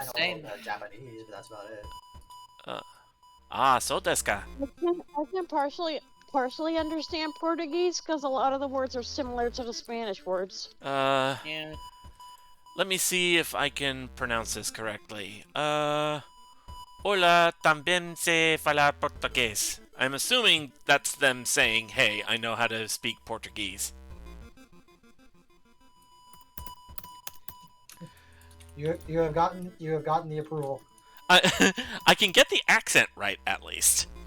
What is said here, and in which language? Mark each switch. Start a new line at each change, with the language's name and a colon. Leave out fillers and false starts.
English: Same. Japanese, but that's about it.
Japanese: So desu ka.
English: I can partially understand Portuguese because a lot of the words are similar to the Spanish words. Yeah. Let me see if I can pronounce this correctly.
Spanish: Hola, también sé falar portugués.
English: I'm assuming that's them saying, hey, I know how to speak Portuguese. You have gotten the approval. I can get the accent right, at least.